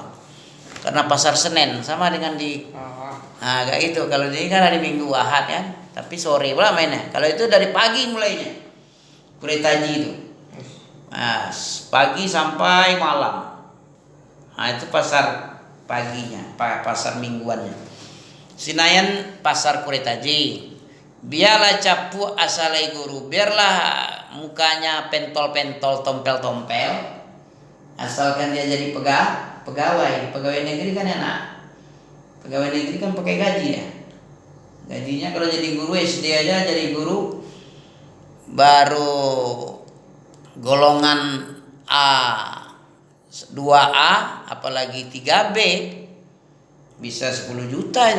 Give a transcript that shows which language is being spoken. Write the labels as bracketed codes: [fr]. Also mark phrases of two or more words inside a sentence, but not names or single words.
[id] Karena pasar Senin sama dengan di kayak gitu. Kalau ini kan hari Minggu Ahad kan, tapi sore pula mainnya. Kalau itu dari pagi mulainya. Kurai Taji itu. Nah, pagi sampai malam. Nah, itu pasar paginya, pasar mingguannya. Sinayan Pasar Kurai Taji. Biarlah capuk asalai guru, biarlah mukanya pentol-pentol, tompel-tompel. Asalkan dia jadi pegawai negeri kan enak. Pegawai negeri kan pakai gaji ya. Gajinya kalau jadi guru SD aja, jadi guru baru golongan A 2A apalagi 3B bisa 10 juta itu.